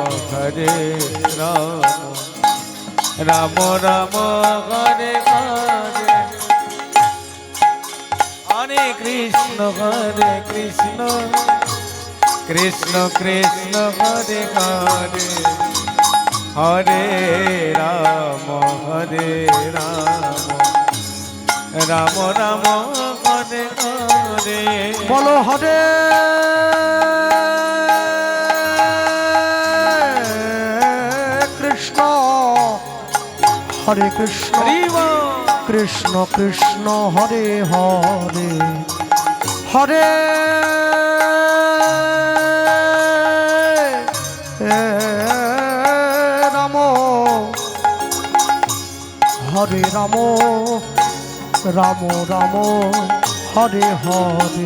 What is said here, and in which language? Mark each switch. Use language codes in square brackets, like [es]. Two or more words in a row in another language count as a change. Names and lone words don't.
[sa] রাম রাম হরে হরে, হরে কৃষ্ণ কৃষ্ণ কৃষ্ণ হরে হরে, হরে রাম রাম রাম হরে হরে। বলো হরে কৃষ্ণ হরে কৃষ্ণ [bn] হরি বল [sa] কৃষ্ণ কৃষ্ণ হরে হরে হরে রাম হরে রাম রাম রাম হরে হরে